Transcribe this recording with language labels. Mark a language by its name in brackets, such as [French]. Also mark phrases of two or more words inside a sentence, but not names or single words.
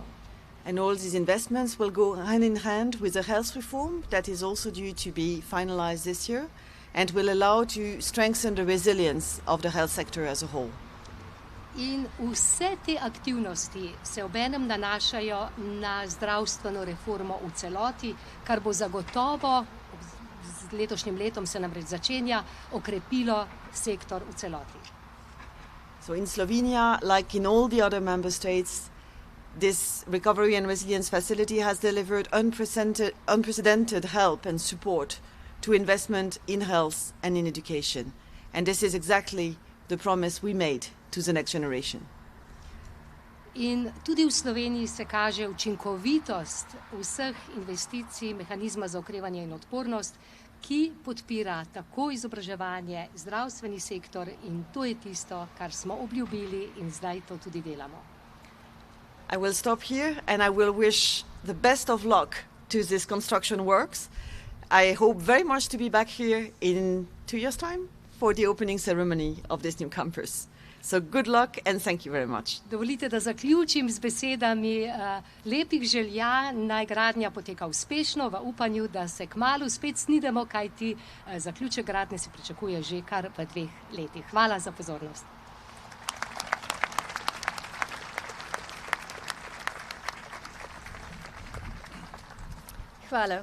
[English] And all these investments will go hand in hand with a health reform that is also due to be finalized this year and will allow to strengthen the resilience of the health sector as a whole. [Slovenian] In vse te aktivnosti se obenem nanašajo na zdravstveno reformo v celoti, kar bo zagotovo, z letošnjim letom se namreč začenja, okrepilo sektor v celoti. [English] So in Slovenia, like in all the other member states, this Recovery and Resilience Facility has delivered unprecedented help and support to investment in health and in education. And this is exactly the promise we made to the next generation. [Slovenian] In tudi v Sloveniji se kaže učinkovitost vseh investicij mehanizma za okrevanje in odpornost, ki podpira tako izobraževanje, zdravstveni sektor in to je tisto, kar smo obljubili in zdaj to tudi delamo. [English] I will stop here and I will wish the best of luck to this construction works. I hope very much to be back here in 2 years' time for the opening ceremony of this new campus. So good luck and thank you very much. [Slovenian] Dovolite, da zaključim z besedami lepih želja, naj gradnja poteka uspešno, v upanju, da se kmalu spet snidemo, kajti zaključek gradnje se pričakuje že kar v 2 letih. Hvala za pozornost. Hvala.